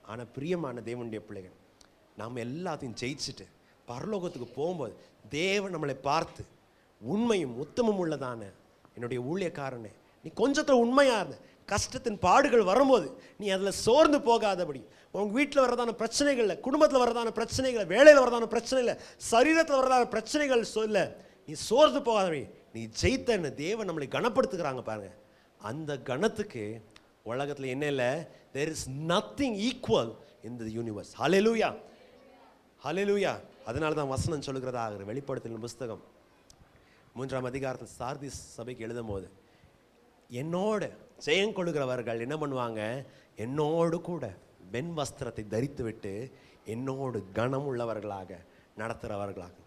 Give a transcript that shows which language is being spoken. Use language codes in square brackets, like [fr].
[ta] ஆனால் பிரியமான தேவனுடைய பிள்ளைகள், நாம் எல்லாத்தையும் ஜெயிச்சுட்டு பரலோகத்துக்கு போகும்போது தேவன் நம்மளை பார்த்து, உண்மையும் உத்தமம் உள்ளதான என்னுடைய ஊழியக்காரனே, நீ கொஞ்சத்தில் உண்மையாக இருந்த, கஷ்டத்தின் பாடுகள் வரும்போது நீ அதில் சோர்ந்து போகாதபடி, உங்கள் வீட்டில் வர்றதான பிரச்சனைகளில், குடும்பத்தில் வர்றதான பிரச்சனைகளை, வேலையில் வர்றதான பிரச்சனைகளை, சரீரத்தில் வர்றதான பிரச்சனைகள் சொல்ல நீ சோர்ந்து போகாதபடி நீ ஜெயித்தன்னு தேவன் நம்மளை கனப்படுத்துகிறாங்க பாருங்க. அந்த கணத்துக்கு உலகத்தில் என்ன இல்லை, [en] there is nothing equal in the universe. [ta] ஹல்லேலூயா, ஹல்லேலூயா. அதனால தான் வசனம் சொல்லுகிறதாக வெளிப்படுத்தலின் புஸ்தகம் 3ஆம் அதிகாரத்தில் சார்திஸ் சபைக்கு எழுதும் போது, என்னோட ஜெயம் கொள்கிறவர்கள் என்ன பண்ணுவாங்க, என்னோடு கூட வெண் வஸ்திரத்தை தரித்து விட்டு என்னோடு கனம் உள்ளவர்களாக நடத்துகிறவர்களாக.